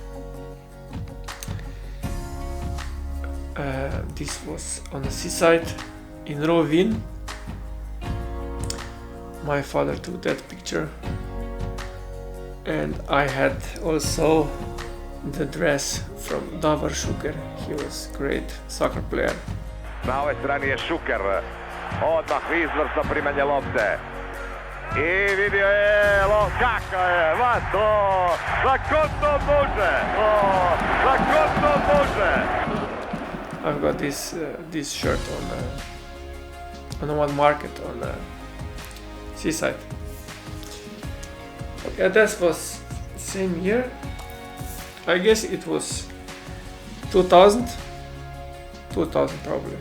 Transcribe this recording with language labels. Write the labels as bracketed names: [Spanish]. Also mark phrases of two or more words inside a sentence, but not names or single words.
[English] This was on the seaside in Rovin. My father took that picture. And I had also the dress from Davor Šuker. He was great soccer player. [Croatian] Na ovoj strani je Šuker. Odmah izvrsno primanje lopte. I vidio je kako je, ma to, kako to može, kako to može. [English] I've got this shirt on one market on seaside. Yeah, that was same year. I guess it was 2000 probably.